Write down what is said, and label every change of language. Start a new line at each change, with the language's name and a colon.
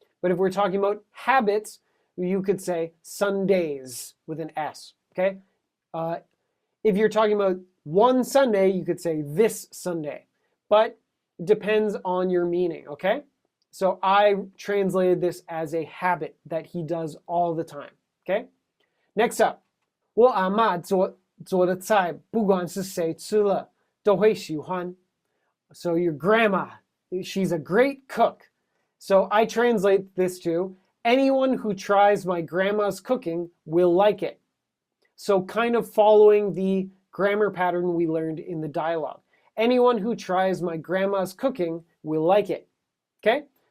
English: But if we're talking about habits, you could say Sundays with an S, okay? If you're talking about one Sunday, you could say this Sunday. But it depends on your meaning, okay? So I translated this as a habit that he does all the time, okay? Next up,
Chinese: 我阿嬷做的菜，不管是谁吃了，都会喜欢.
English: So your grandma, she's a great cook. So I translate this to, anyone who tries my grandma's cooking will like it. So kind of following the grammar pattern we learned in the dialogue. Anyone who tries my grandma's cooking will like it. Okay?